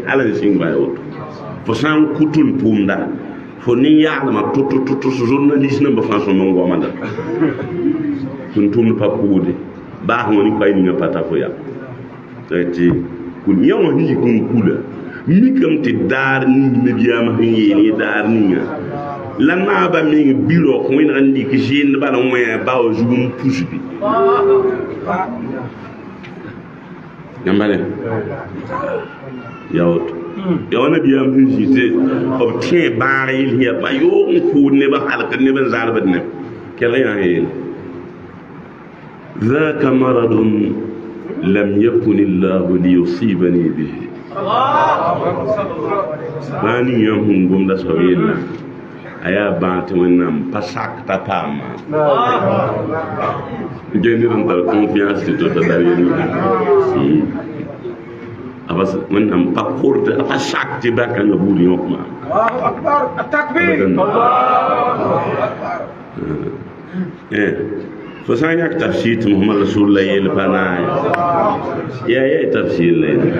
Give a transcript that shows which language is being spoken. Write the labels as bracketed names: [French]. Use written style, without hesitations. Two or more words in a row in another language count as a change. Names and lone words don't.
[Mossi] hala n sɩng bãa woto fo sã n kʋ tʋm-tʋmda fo nin-yaglmã to journaliste namba fãa sõm n gomanda tʋm-tʋmd pa kʋʋde baasẽ wã ne koɛɛ ninga pa ta fo ya tɩ yã wã sẽn yik n kula mikame tɩ daar ning nabiyaamã sẽn yeel ye daar ninga la naaba meng birok wẽneg n dɩk zẽend bala wẽ ba wa zug n pusbi yãmba ne ya woto ya wa nabiyaam sẽn zĩ tɩ b tẽ bãag yel sẽn yaa pa yoog n kʋʋd neb n halkd neb n zarbd neb kɛg yã yeel [Arabic] ذاك مرض لم يكن الله ليصيبني به [Mossi] bani yãmb sẽn gomda soab yella a yaa bãag tɩ wẽnnaam pa sak t'a paama ge ned n tar confiance tɩ to t'a tar yel wẽnnaam pa kord a pa sak tɩ bakãngã buud yõkma fo sã n yãk tafsir tɩ [Arabic] محمد رسول الله [Mossi] yeel pa naag yaa tafsir la